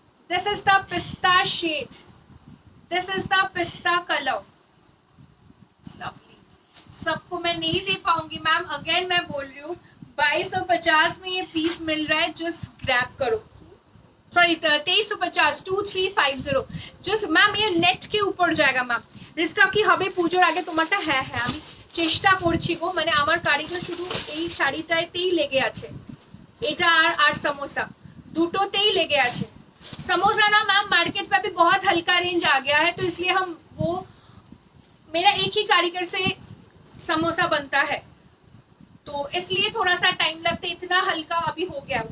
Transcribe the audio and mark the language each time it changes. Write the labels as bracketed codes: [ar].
[en] This is the pista shade, this is the pista colour, lovely. [hi] सबको मैं नहीं दे पाऊंगी मैम, अगेन मैं बोल रही हूँ 2250 में ये पीस मिल रहा है, जस्ट ग्रैब करो। सॉरी 2350, 2350 जस्ट मैम, ये नेट के ऊपर जाएगा मैम। [bn] রিস্টা কি হবে পুজোর আগে তোমারটা? হ্যাঁ হ্যাঁ আমি চেষ্টা করছি গো, মানে আমার কারিগর শুধু এই শাড়িটাতেই লেগে আছে, এটা আর समोसा দুটোতেই লেগে আছে। [hi] समोसा ना मैम मार्केट में भी बहुत हल्का रेंज आ गया है, तो इसलिए हम वो मेरा एक ही कारीगर से समोसा बनता है, तो इसलिए थोड़ा सा टाइम लगता है, इतना हल्का अभी हो गया।